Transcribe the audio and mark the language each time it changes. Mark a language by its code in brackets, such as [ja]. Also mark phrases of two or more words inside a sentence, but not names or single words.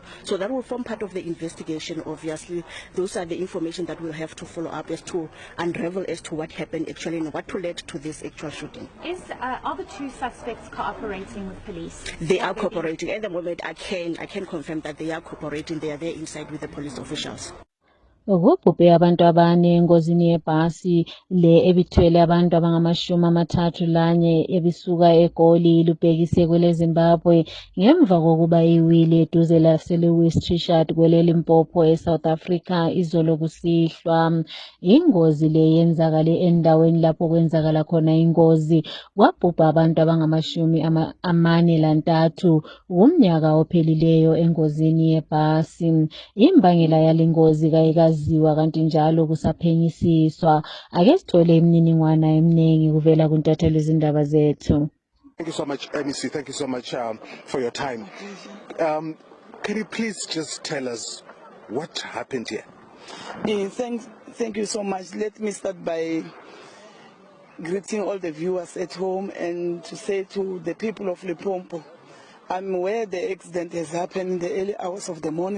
[en] So that will form part of the investigation, obviously. Those are the information that we'll have to follow up as to unravel as to what happened actually and what led to this actual shooting. Are the 2 suspects cooperating with police? They are cooperating. At the moment, I can confirm that they are cooperating. They are there inside with the police officials. [nd] Kubhubhe abantu abane engozini yebhasi le ebithwele abantu abangama-31 ebisuka eGoli lubhekise kwele Zimbabwe ngemva kokuba iwili eduze laseLewis Trichardt kwele Limpopo eSouth Africa izolo kusihlwa. Ingozi le yenzakale endaweni lapho kwenzakala khona ingozi kwabhubha abantu abangama-43 umnyaka ophelileyo engozini yebhasi. Imbangela yalengozi kayikaziwa kanti njalo kusaphenyisiswa. Ake sithole imininingwana eminingi kuvela kuntatheli izindaba zethu. [en] Thank you so much, MEC. Thank you so much for your time. Can you please just tell us what happened here? Thank you so much. Let me start by greeting all the viewers at home and to say to the people of Limpopo, I'm aware the accident has happened in the early hours of the morning.